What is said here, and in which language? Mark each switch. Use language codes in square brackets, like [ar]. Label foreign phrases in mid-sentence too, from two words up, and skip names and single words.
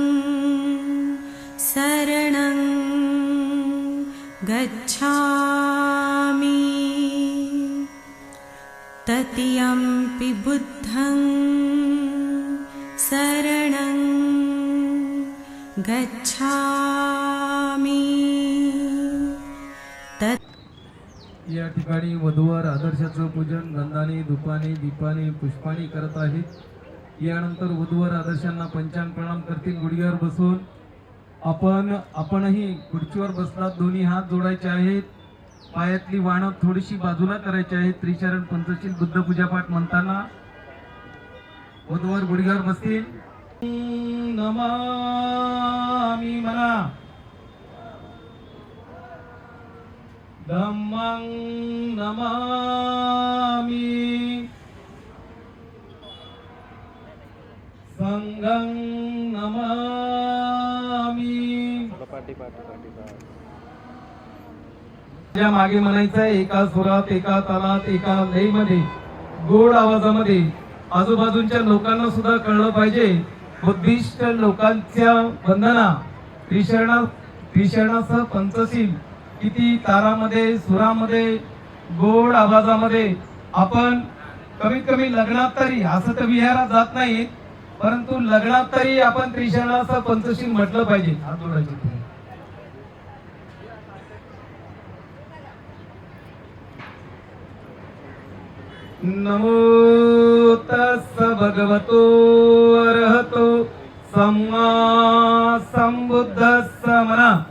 [pi] शरणं गच्छामि तृतीयंपि बुद्धं शरणं गच्छामि [mr] या ठिकाणी वधूवर आदर्शाचं पूजन गंधाने धुपाने दीपाने पुष्पाने करत आहेत। यानंतर वधूवर आदर्शांना पंचांग प्रणाम करतील गुडघ्यावर बसून। आपणही खुर्चीवर बसलात, दोन्ही हात जोडायचे आहेत, पायातली वाणं थोडीशी बाजूला करायची आहेत। त्रिचरण पंचशील बुद्ध पूजा पाठ म्हणताना वधूवर गुडघ्यावर बसतील। नमामि म्हणा, [pi] धम्मं नमामि, संघं नमामि। [mr] ज्या मागे म्हणायचं एका सुरात, एका तालात, एका लयमध्ये, गोड आवाजामध्ये आजूबाजूच्या लोकांना सुद्धा कळलं पाहिजे। बुद्धिस्ट लोकांच्या वंदना त्रिशरणासह पंचशील किती तारामध्ये, सुरामध्ये, गोड आवाजामध्ये आपण कमीत कमी लग्नात तरी असं तर विहारात जात नाही, परंतु लग्नात तरी आपण त्रिशरणाचं पंचशील म्हटलं पाहिजे. हात जोडायचे तुम्ही. [pi] नमो तस्स भगवतो अरहतो सम्मा संबुद्धस्स म्हणा.